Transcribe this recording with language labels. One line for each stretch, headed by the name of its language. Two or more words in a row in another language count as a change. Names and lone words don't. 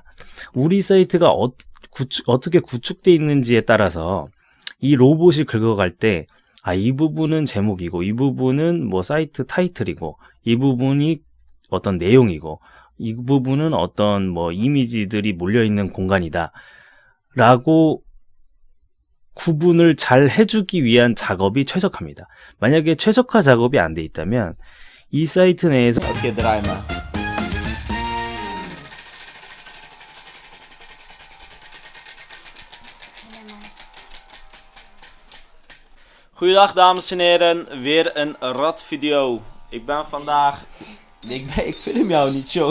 Korean: 우리 사이트가 어떻게 구축되어 있는지에 따라서 이 로봇이 긁어갈 때, 이 부분은 제목이고, 이 부분은 뭐 사이트 타이틀이고, 이 부분이 어떤 내용이고, 이 부분은 어떤 뭐 이미지들이 몰려있는 공간이다. 라고 구분을 잘 해주기 위한 작업이 최적화입니다. 만약에 최적화 작업이 안 돼 있다면, 이 사이트 내에서
Dutch: Oké, draai maar. Goedendag dames en heren, weer een radvideo. Ik ben vandaag... Ik film jou niet, joh.